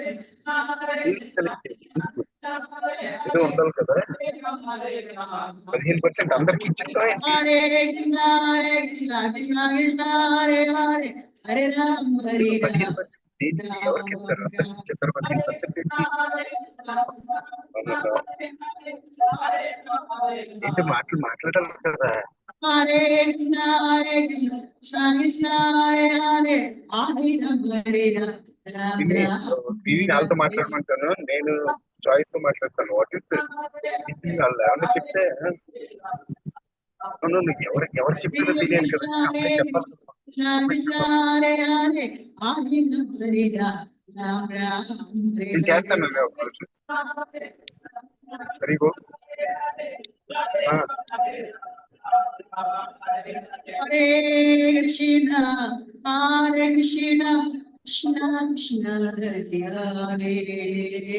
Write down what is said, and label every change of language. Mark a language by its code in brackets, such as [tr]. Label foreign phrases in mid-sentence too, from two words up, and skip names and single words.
[te] ఏదో ఉండాలి కదా 15% అందరికి ఇచ్చిందా ఏంటి? [sa] Hare Krishna, Krishna Krishna, Hare Hare, Hare Ram, Hare [te] 15% దేనికి ఎవరికి [sa] Ram. [te] ఇస్తారు? అందరికి ఇచ్చారు 15% ఏంటి? ఏంటి మాటలు మాట్లాడాలి కదా. [sa] Hare Krishna, Krishna Krishna, Hare Hare, Hare Ram, [te] టీవీ వాళ్ళతో మాట్లాడమంటాను, నేను చాయిస్ తో మాట్లాడతాను. [en] what is [te] వాళ్ళు ఏమన్నా చెప్తే నీకు ఎవరు చెప్తారో తెలియదు కదా, అప్పుడే చెప్పాలి. నేను చేస్తాను ఒక రోజు. [en] very good. [sa] Hare Krishna, Krishna Krishna, Hare Hare.